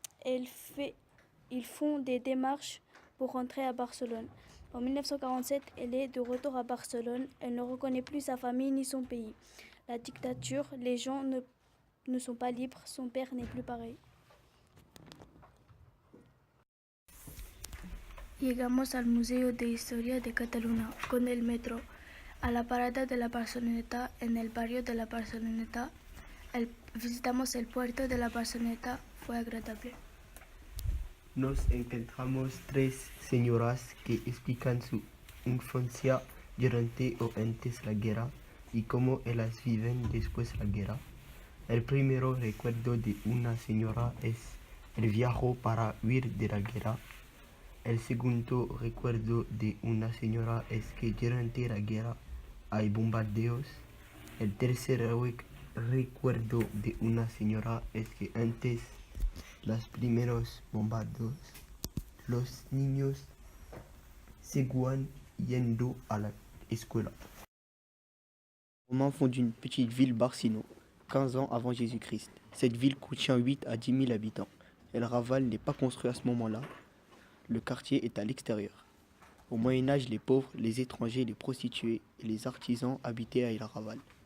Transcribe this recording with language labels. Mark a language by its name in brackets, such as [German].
[French] Ils font des démarches pour rentrer à Barcelone. En 1947, elle est de retour à Barcelone. Elle ne reconnaît plus sa famille ni son pays. La dictature, les gens ne sont pas libres. Son père n'est plus pareil. [Spanish] Llegamos al Museo de Historia de Cataluña con el metro a la parada de la Barceloneta en el barrio de la Barceloneta. Visitamos el puerto de la Barceloneta, fue agradable. Nos encontramos 3 señoras que explican su infancia durante o antes la guerra y cómo ellas viven después de la guerra. El primero recuerdo de una señora es el viaje para huir de la guerra. El segundo recuerdo de una señora es que durante la guerra hay bombardeos. El tercer recuerdo de una señora es que antes los primeros bombardeos, los niños seguían yendo a la escuela. [French] Les Romains fondent une petite ville Barcino, 15 ans avant Jésus-Christ. Cette ville contient 8 à 10 000 habitants. El Raval n'est pas construit à ce moment-là. Le quartier est à l'extérieur. Au Moyen-Âge, les pauvres, les étrangers, les prostituées et les artisans habitaient à El Raval.